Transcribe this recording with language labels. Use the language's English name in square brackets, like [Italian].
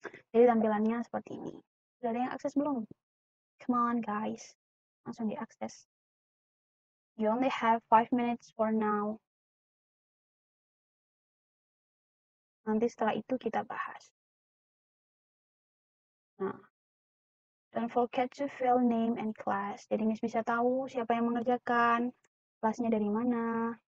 [Indonesian] Jadi tampilannya seperti ini. Sudah ada yang akses belum? [English] Come on guys. [Indonesian] Langsung diakses. [English] You only have 5 minutes for now. [Indonesian] Nanti setelah itu kita bahas. [English] Nah, don't forget to fill name and class. [Indonesian] Jadi Miss bisa tahu siapa yang mengerjakan, kelasnya dari mana.